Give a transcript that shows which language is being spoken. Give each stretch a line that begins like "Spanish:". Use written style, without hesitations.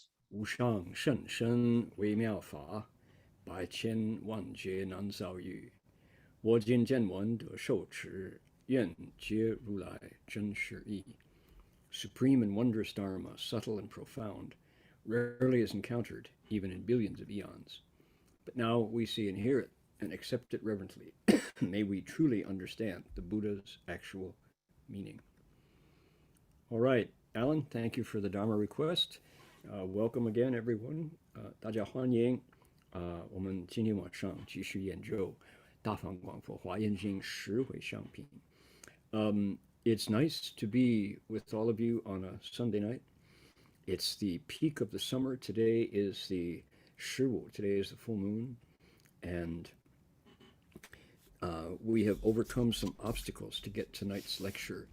Chinese: 无上甚深微妙法，百千万劫难遭遇。我今见闻得受持，愿解如来真实义。
English: Supreme and wondrous Dharma, subtle and profound, rarely is encountered, even in billions of eons. But now we see and hear it and accept it reverently. May we truly understand the Buddha's actual meaning. All right, Alan, thank you for the Dharma request. Welcome again, everyone.
Chinese: 大家欢迎。我们今天晚上继续研究大放广佛华严经十回向品。
English: It's nice to be with all of you on a Sunday night. It's the peak of the summer. Today is the 15. Today is the full moon, and we have overcome some obstacles to get tonight's lecture.